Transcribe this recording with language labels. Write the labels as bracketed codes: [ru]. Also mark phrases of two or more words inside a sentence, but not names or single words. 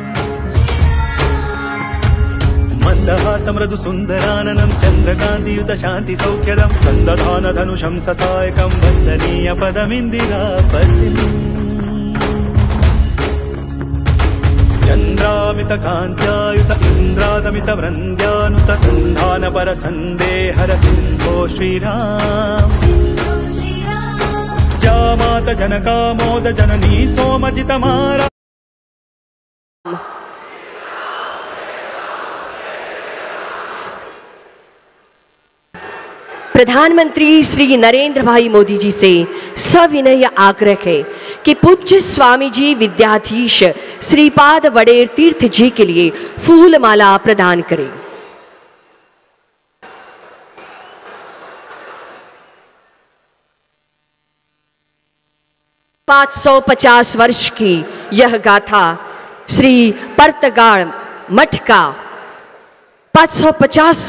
[sa] मंदहासं मृदु सुंदराननं चंद्रकांतियुत शांति सौख्यदं संदधान धनुषं ससायकं वंदनीय पदमिंदिरापतिम् चंद्रामित कांत्यायुत इंद्रादमित वृंद्यानुत संधान पर संदेहर सिंधो श्रीराम जामात जनका मोद जननी सोमजित मारा। [hi] प्रधानमंत्री श्री नरेंद्र भाई मोदी जी से सविनय आग्रह है कि पूज्य स्वामी जी विद्याधीश श्रीपाद वडेर तीर्थ जी के लिए फूल माला प्रदान करें। $550 वर्ष की यह गाथा श्री पर्तगाड़ मठ का 550